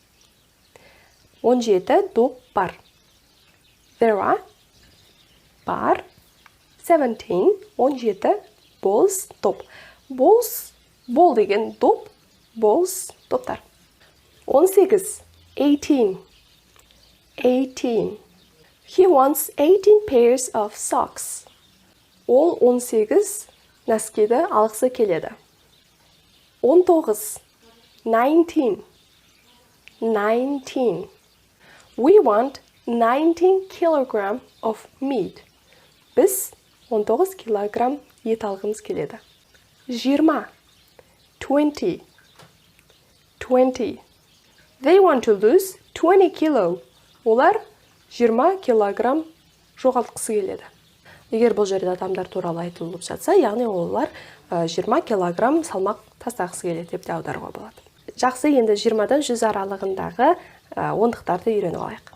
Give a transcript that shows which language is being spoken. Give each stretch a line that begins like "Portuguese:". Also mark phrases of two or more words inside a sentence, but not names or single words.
Kazakh: 17 доп бар.
English: There are бар 17 balls доп.
Kazakh: Balls, ball деген доп, balls доптар.
English: 18 He wants 18 pairs of socks.
Kazakh: Ол 18 нәскиді алғысы келеді.
English: 19 We want 19 kilogram of meat.
Kazakh: Біз 19 килограмм ет алғымыз келеді.
English: 20 They want to lose 20 kilo.
Kazakh: Олар 20 килограмм жоғалтқысы келеді. Егер бұл жерде адамдар туралы айтылып жатса, яғни олар 20 килограмм салмақ тастағысы келеді деп те аударуға болады. Жақсы, енді 20-дан 100 аралығындағы ондықтарды үйреніп алайық.